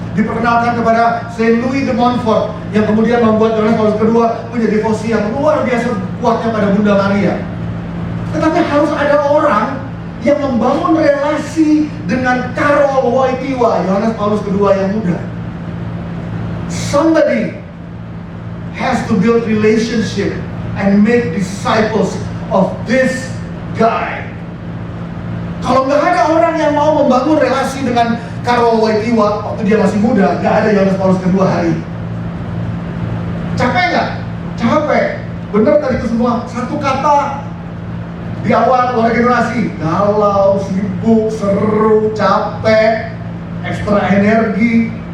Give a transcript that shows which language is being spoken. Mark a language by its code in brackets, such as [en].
[id] Diperkenalkan kepada Saint Louis de Montfort yang kemudian membuat Yohanes Paulus II punya devosi yang luar biasa kuatnya pada Bunda Maria. Tetapi harus ada orang yang membangun relasi dengan Karol Wojtyła, Yohanes Paulus II yang muda. [en] Somebody has to build relationship and make disciples of this guy. [id] Kalau nggak ada orang yang mau membangun relasi dengan Karol Wojtyła waktu dia masih muda, nggak ada Yohanes Paulus II hari. Capek nggak? Capek. benar tadi itu semua, satu kata di awal keluarga generasi, galau, sibuk, seru, capek, ekstra energi.